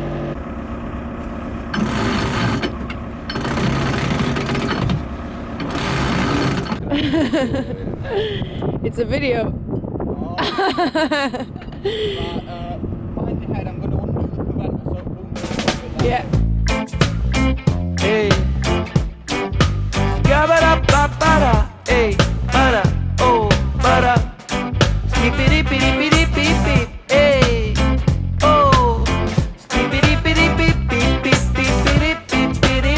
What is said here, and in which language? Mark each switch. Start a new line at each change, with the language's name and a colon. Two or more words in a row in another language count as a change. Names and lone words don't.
English: It's a video. Yeah. Hey. Skabada-ba-ba-da. Hey. Bada. Oh. Bada. Skippity-pitty-pitty-beep-beep. Hey. Oh. Skippity-pitty-beep-beep-beep-beep-beep-beep.